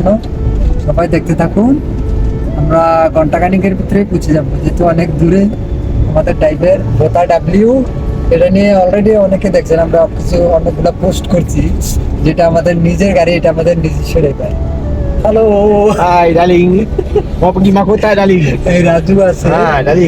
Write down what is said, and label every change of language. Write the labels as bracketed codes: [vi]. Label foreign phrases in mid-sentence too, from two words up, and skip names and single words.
[bn] সবাই দেখতে থাকুন। আমরা ঘন্টাখানিকের ভিতরে পৌঁছে যাবো, যেহেতু অনেক দূরে। আমাদের ড্রাইভার বোতা ডাব্লিউ, এটা নিয়ে অলরেডি অনেকে দেখছেন। আমরা কিছু অনেকগুলো পোস্ট করছি, যেটা আমাদের নিজের গাড়ি, এটা আমাদের নিজস্ব ড্রাইভার। হ্যালো, [ms] Hai darling. Mau pergi mahkota darling. [bn] এই রাজু আছে। Darling.